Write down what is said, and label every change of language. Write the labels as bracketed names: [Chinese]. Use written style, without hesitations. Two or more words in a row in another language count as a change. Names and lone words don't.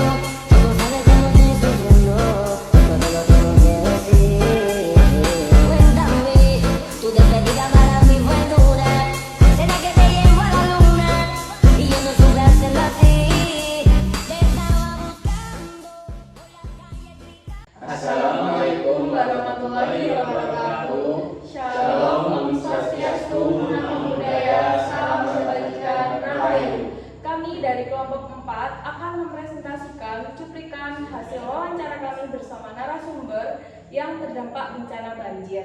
[Spanish] Tú sabes cómo estoy sufriendo, todo lo tengo que decir. Cuéntame, tu despedida para mí fue dura. Será que te llevo a la luna y yo no supe hacerlo así. Te estaba buscando por las calles gritando. [Arabic] السلام عليكم ورحمة الله وبركاته. [Indonesian] Shalom, [Balinese] Om Swastiastu, [Pali] Namo Buddhaya, [Indonesian] salam kebajikan, rahayu. Kami dari kelompok 4 akan mempresentasikan cuplikan hasil wawancara kami bersama narasumber yang terdampak bencana banjir.